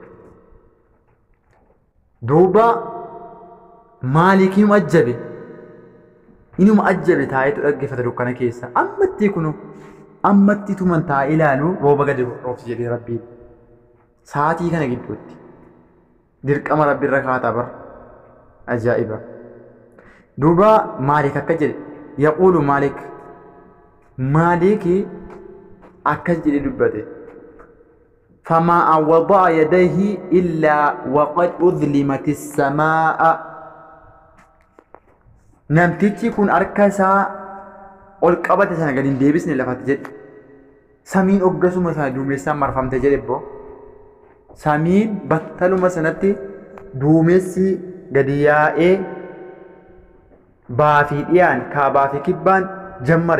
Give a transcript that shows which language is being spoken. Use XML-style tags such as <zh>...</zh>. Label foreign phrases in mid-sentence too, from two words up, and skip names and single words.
<om>duuba maalikiin ajjabe inuma ajjabe taa'eetu dhaggeeffata dukkana keessa ammatti tuman taa'ee ilaalu rooba gadi roobse jedhee rabbiin sa'aatii kana gidduutti dirqama rabbi irra kaataa bar ajaa'iba duuba maalik akka jedhe yaquulu maaliki akkas jedhe dubbate</om> <ar>فما وضع يديه إلا وقد أظلمت السماء</ar> <om>namtichi kun harka isaa ol qabate sana gadi hin deebisne lafatti jedhe. Samiin oggasuma sana duumessaan marfamte jedhe boo. Samiin battaluma sanatti duumessi gadi yaa'ee baafii dhiyaan kaabaa fi kibbaan jammare.</om>